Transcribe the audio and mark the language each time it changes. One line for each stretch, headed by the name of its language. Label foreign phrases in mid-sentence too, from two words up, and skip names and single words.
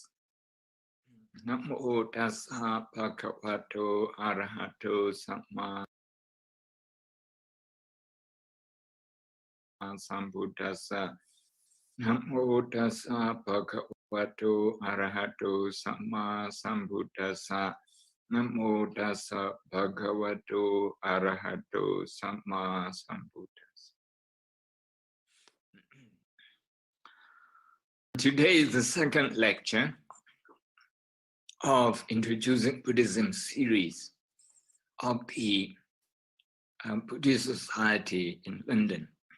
Pali: Namo Tassa Bhagavato Arahato Samma Sambuddhassa. Namo Tassa Bhagavato Arahato Samma Sambuddhassa. Namo Tassa Bhagavato Arahato Samma Sambuddhassa.
English: Today is the second lecture of Introducing Buddhism series of the Buddhist Society in London.